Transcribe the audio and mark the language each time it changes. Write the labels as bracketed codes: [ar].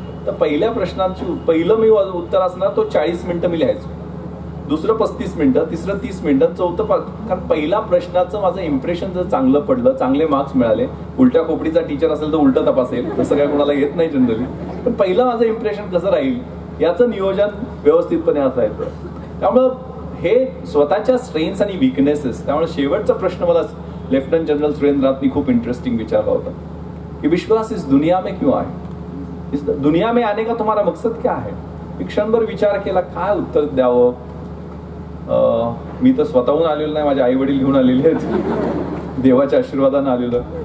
[mr] तर पहिल्या प्रश्नांची पहिलं मी उत्तर असणार तो 40 मिनिटं मी लिहायचो, दुसरं 35 मिनिटं, तिसरं 30 मिनिटं, चौथं कारण पहिल्या प्रश्नाचं माझं इम्प्रेशन जर चांगलं पडलं, चांगले मार्क्स मिळाले. उलट्या खोपडीचा टीचर असेल तर उलटं तपासेल, तसं काय कोणाला येत नाही जनरली, पण पहिलं माझं इम्प्रेशन कसं राहील याचं नियोजन व्यवस्थितपणे असायचं. त्यामुळं हे स्वतःच्या स्ट्रेंथ्स आणि विकनेसेस. त्यामुळे शेवटचा प्रश्न मला लेफ्टनंट जनरल सुरेंद्रनाथनी खूप इंटरेस्टिंग विचारला होता की [hi] विश्वास इस दुनिया में क्यों आए, इस दुनिया में आने का तुम्हारा मकसद क्या है. [mr] मी क्षणभर विचार केला काय उत्तर द्यावं. मी तर स्वतःहून आलेलो नाही, माझे आई वडील घेऊन आलेले आहेत, देवाच्या आशीर्वादाने आलेलं.